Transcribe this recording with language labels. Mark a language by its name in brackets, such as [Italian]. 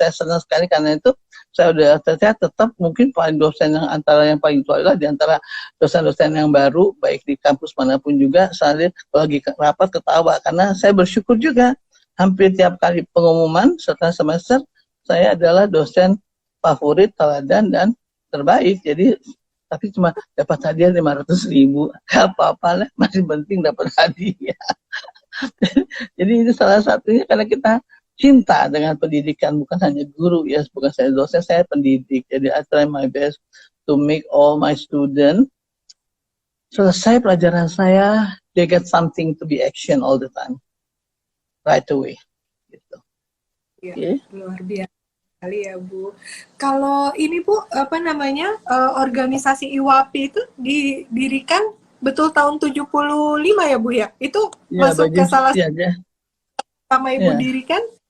[Indonesian] Saya senang sekali karena itu saya tetap mungkin paling dosen yang paling tua adalah di antara dosen-dosen yang baru, baik di kampus manapun juga, saya lagi rapat ketawa karena saya bersyukur juga hampir tiap kali pengumuman setelah semester saya adalah dosen favorit, teladan, dan terbaik. Jadi tapi cuma dapat hadiah 500.000, gak apa-apa lah, masih penting dapat hadiah. Jadi itu salah satunya karena kita cinta dengan pendidikan, bukan hanya guru ya, bukan saya dosen, saya pendidik. [English] Jadi I try my best to make all my students [Indonesian] selesai pelajaran saya, [English] they get something to be action all the time, right away. [Indonesian] Gitu. Ya, okay. Luar biasa kali ya Bu. Kalau ini Bu, apa namanya, organisasi IWAPI itu didirikan betul tahun 75 ya Bu ya? Itu ya, masuk ke salah satu sama Ibu dirikan?